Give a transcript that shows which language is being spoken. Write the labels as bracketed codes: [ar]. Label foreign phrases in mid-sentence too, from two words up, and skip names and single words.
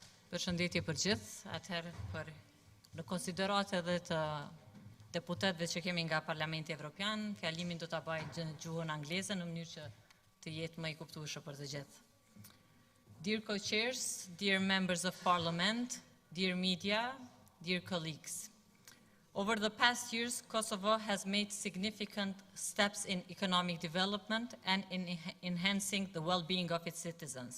[sq] Përshëndetje për gjithë, atëherë në konsiderat edhe të deputetëve që kemi nga Parlamenti Evropian, fjalimin do ta bëj në gjuhën angleze në mënyrë që të jetë më i kuptueshëm për të gjithë. [en] Dear co-chairs, dear members of Parliament, dear media, dear colleagues. Over the past years, Kosovo has made significant steps in economic development and in enhancing the well-being of its citizens.